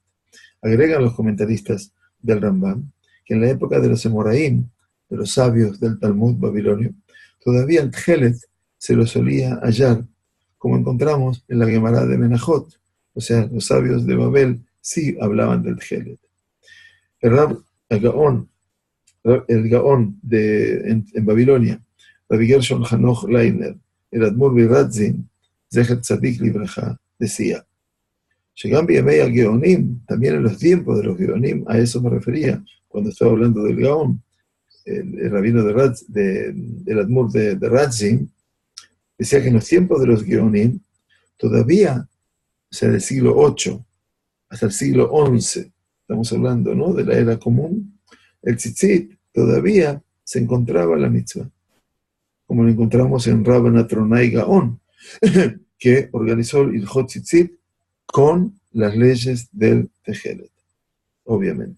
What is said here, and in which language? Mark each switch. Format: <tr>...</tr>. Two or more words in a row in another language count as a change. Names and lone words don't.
<es>Agregan los comentaristas del Rambam que en la época de los Emoraim, de los sabios del Talmud babilonio, todavía el tchelet se lo solía hallar, como encontramos en la Gemara de Menachot. O sea, los sabios de Babel sí hablaban del tchelet. El Gaón en Babilonia, Rabbi Gershon Hanoch Leiner, el Admur Biratzin,</es> <he>זכר צדיק לברכה,</he> <es>decía, también en los tiempos de los Geonim, a eso me refería cuando estaba hablando del Gaón, el rabino el Admur de Radzin, decía que en los tiempos de los Geonim, todavía, o sea, del siglo VIII hasta el siglo XI, estamos hablando, ¿no?, de la era común, el tzitzit todavía se encontraba en la mitzvah, como lo encontramos en Rabban Atronai Gaon, que organizó el</es> <he>הלכות ציצית</he> <es>con las leyes del Tejelet, obviamente.</es>